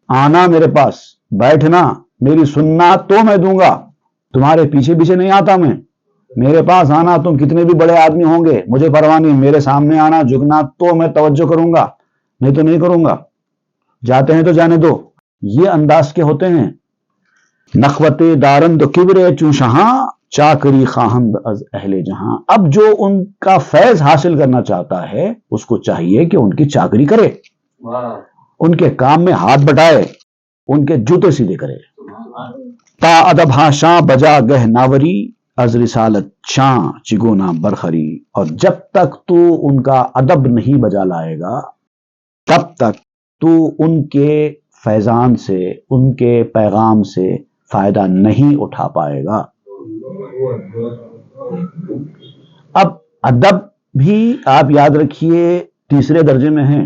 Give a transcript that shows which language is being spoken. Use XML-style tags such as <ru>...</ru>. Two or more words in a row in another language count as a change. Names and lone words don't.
<ur>آنا میرے پاس، بیٹھنا، میری سننا تو میں دوں گا، تمہارے پیچھے پیچھے نہیں آتا میں. میرے پاس آنا، تم کتنے بھی بڑے آدمی ہوں گے مجھے پرواہ نہیں. میرے سامنے آنا، جھکنا تو میں توجہ کروں گا، نہیں تو نہیں کروں گا. جاتے ہیں تو جانے دو. یہ انداز کے ہوتے ہیں.</ur> <fa>نخوت دارند کبر چوں شہاں چاکری خواہند از اہل جہاں.</fa> <ur>اب جو ان کا فیض حاصل کرنا چاہتا ہے اس کو چاہیے کہ ان کی چاکری کرے، ان کے کام میں ہاتھ بٹائے، ان کے جوتے سیدھے کرے.</ur> <fa>تا ادب ہاں شاں بجا گہ ناوری از رسالت شاں چگونا برخری.</fa> <ur>اور جب تک تو ان کا ادب نہیں بجا لائے گا تب تک تو ان کے فیضان سے، ان کے پیغام سے فائدہ نہیں اٹھا پائے گا. اب ادب بھی آپ یاد رکھیے تیسرے درجے میں ہیں.</ur>